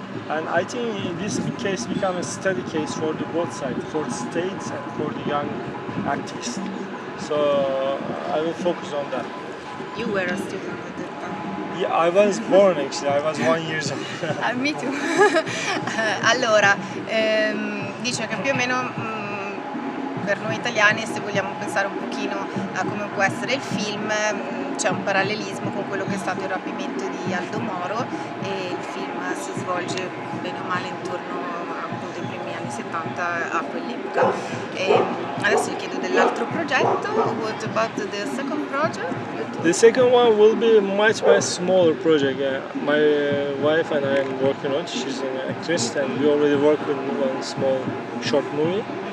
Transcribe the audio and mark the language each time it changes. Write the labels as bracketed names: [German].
[English] And I think this case became a study case for the both sides, for the states and for the young activists. So I will focus on that. You were a student at that time. Yeah, I was born actually, I was 1 year old. Me too. [Italian] Allora, dice che più o meno per noi italiani, se vogliamo pensare un pochino a come può essere il film, c'è un parallelismo con quello che è stato il rapimento di Aldo Moro, e il film si svolge bene o male intorno appunto ai primi anni 70 a quell'epoca. Adesso gli chiedo dell'altro progetto. [English] What about the second project? The second one will be a much smaller project. My wife and I am working on. She's an actress, and we already work on one small short movie.